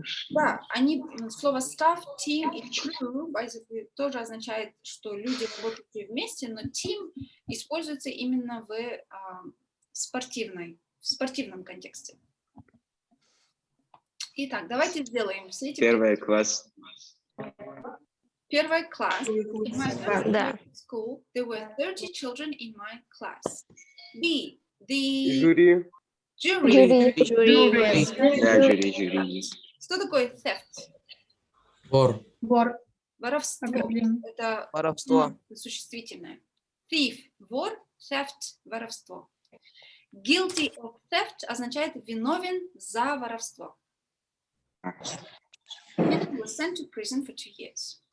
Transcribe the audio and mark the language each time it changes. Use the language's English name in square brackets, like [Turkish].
[Russian] Да, они, слово staff, team и crew тоже означает, что люди работают вместе, но team используется именно в спортивном контексте. Итак, давайте сделаем все эти... Первый класс. Первый класс. [English] In my first school, there were 30 children in my class. B. The [Russian] Жюри. [English] Jury. [Russian] Жюри. Что такое theft? Вор. Воровство. Это Воровство. существительное. Thief – вор, theft – воровство. [English] Guilty of theft [Russian] означает виновен за воровство. [English] And was sent to prison for 2 years.